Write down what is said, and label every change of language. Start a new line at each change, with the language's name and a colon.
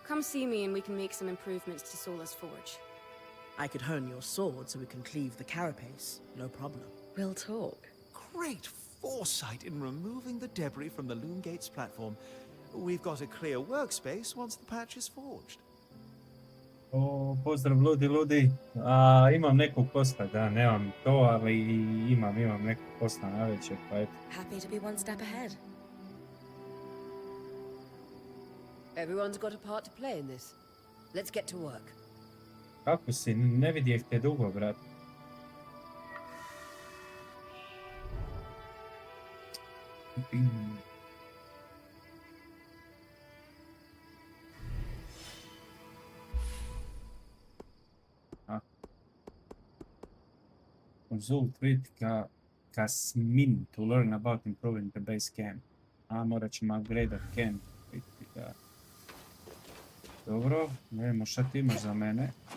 English: Come see me and we can make some improvements to Sola's forge. I could hone your sword so we can cleave the carapace. No problem. We'll talk. Great foresight in removing the debris from the Loom Gate's platform. We've got a clear workspace once the patch is forged.
Bosnian: O, pozdrav ludi. Imam nekog posla, da, nemam to, ali imam nekog posla na večer, pa eto.
English: Happy to be one step ahead. Everyone's got a part to play in this. Let's get to work.
Bosnian: Kako si, ne vidjeh te dugo, brat.
English: Consult with Kasmin to learn about improving the base camp.
Bosnian: Morat ćemo
English: upgrade camp.
Bosnian: Dobro, vidimo šta ti imaš za mene.